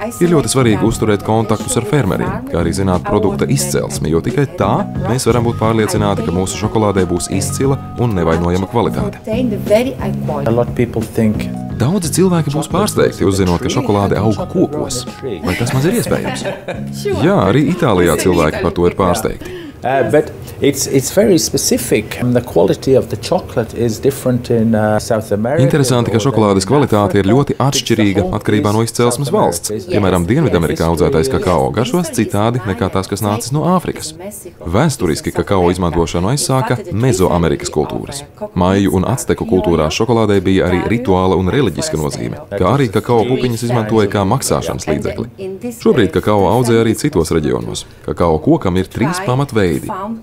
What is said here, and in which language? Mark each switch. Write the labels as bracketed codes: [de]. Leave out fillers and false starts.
[lv] Ir ļoti svarīgi uzturēt kontaktus ar fermeriem, kā arī zināt produkta izcelsmi, jo tikai tā mēs varam būt pārliecināti, ka mūsu šokolādē būs izcila un nevainojama kvalitāte. Daudzi cilvēki būs pārsteigti, uzzinot, ka šokolāde aug kokos. Vai tas maz ir iespējams? Jā, arī Itālijā cilvēki par to ir pārsteigti. [en] But it's very specific. The quality of the chocolate is different in South America. [lv] Interesanti, ka šokolādes kvalitāte ir ļoti atšķirīga atkarībā no izcelsmes valsts. Piemēram, Dienvidamerikā audzētais kakao garšos citādi nekā tās, kas nācis no Āfrikas. Vēsturiski kakao izmantošanu aizsāka Mezoamerikas kultūras. Maiju un acteku kultūrās šokolādei bija arī rituāla un reliģiska nozīme, kā arī kakao pupiņas izmantoja kā maksāšanas līdzekli. Šobrīd kakao audzē arī citos reģionos. Kakao kokam ir 3 pamatveidi.